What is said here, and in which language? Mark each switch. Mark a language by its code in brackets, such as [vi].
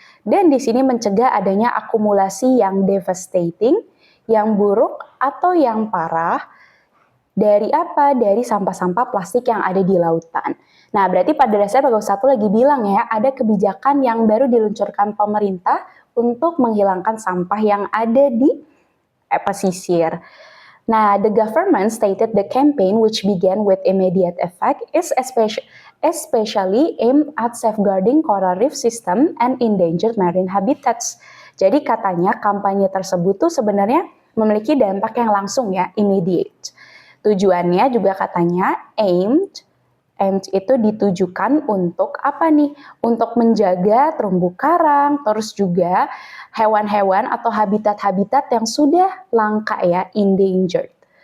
[id] Dan di sini mencegah adanya akumulasi yang devastating, yang buruk atau yang parah. Dari apa? Dari sampah-sampah plastik yang ada di lautan. Nah, berarti pada dasarnya Paragraf 1 lagi bilang ya, ada kebijakan yang baru diluncurkan pemerintah untuk menghilangkan sampah yang ada di pesisir. [en] Nah, the government stated the campaign, which began with immediate effect, is especially aimed at safeguarding coral reef system and endangered marine habitats. [id] Jadi katanya kampanye tersebut tuh sebenarnya memiliki dampak yang langsung ya, immediate. Tujuannya juga katanya aimed itu ditujukan untuk apa nih? Untuk menjaga terumbu karang, terus juga hewan-hewan atau habitat-habitat yang sudah langka ya, endangered.